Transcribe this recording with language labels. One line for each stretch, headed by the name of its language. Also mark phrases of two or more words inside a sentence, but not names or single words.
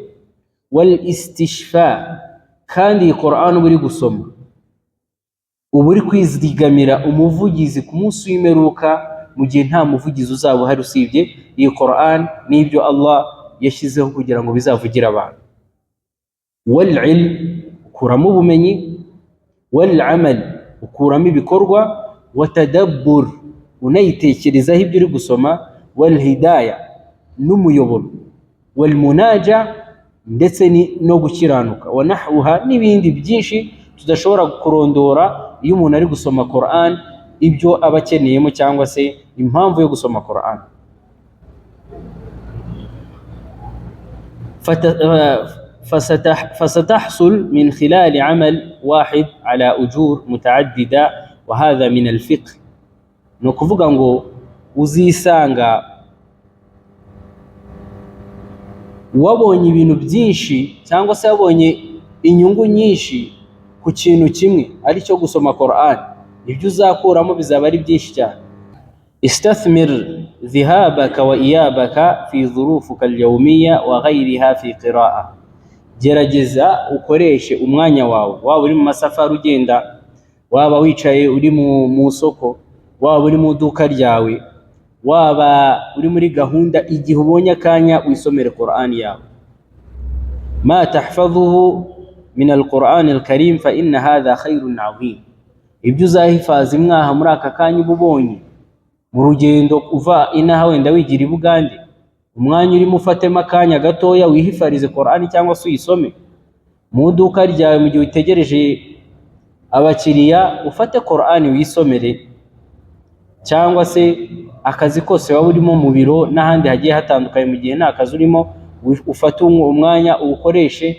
Arabic: والاستشفاع,
Kinyarwanda: kandi Qur'an uri gusoma uba uri kwizigamira umuvugizi ku munsi w'imperuka, mu gihe nta muvugizi uzaba uhari usibye iyi Qur'an n'ibyo Allah yashyizeho kugira ngo bizavugira abantu.
Arabic: والعلم,
Kinyarwanda: ukuramo ubumenyi.
Arabic: والعمل,
Kinyarwanda: ukuramo ibikorwa. Watadabbur, unayitekerezaho ibyo uri gusoma.
Arabic: والهداية,
Kinyarwanda: n'umuyoboro.
Arabic: والمناجاة,
Kinyarwanda: ndetse no gukiranuka.
Arabic: ونحوها,
Kinyarwanda: n'ibindi byinshi tudashobora kurondora iyo umuntu ari gusoma Qur'an, ibyo aba akeneyemo cyangwa se impamvu yo gusoma Qur'an.
Arabic: فستحصل من خلال عمل واحد على أجور متعددة، وهذا من الفقه.
Kinyarwanda: نكوفuga ngo uzisanga wabonye ibintu byinshi cyangwa se wabonye inyungu nyinshi ku kintu kimwe ari cyo gusoma Qur'an, ibyo uzakuramo bizaba ari byinshi cyane.
Arabic: استثمر ذهابك وإيابك في ظروفك اليومية وغيرها في القراءة,
Kinyarwanda: gerageza ukoreshe umwanya wawe, waba uri mu masafari ugenda, waba wicaye uri mu soko, waba uri mu duka ryawe, waba uri muri gahunda, igihe ubonye akanya wisomere Qur'an yawe.
Arabic: ما تحفظه من القرآن الكريم فإن هذا خير عظيم,
Kinyarwanda: ibyo uzahifaza imwaha muri aka kanya ubonye mu rugendo uva inaha wenda wigira i Bugande, umwanya urimo ufatemo akanya gatoya wihifarize Qur'an cyangwa se uyisome. Mu duka ryawe mu gihe utegereje abakiriya ufate Qur'an wisomere, cyangwa se akazi kose waba urimo mu biro n'ahandi hagiye hatandukanye, mu gihe nta kazi urimo ufate umwanya uwukoreshe.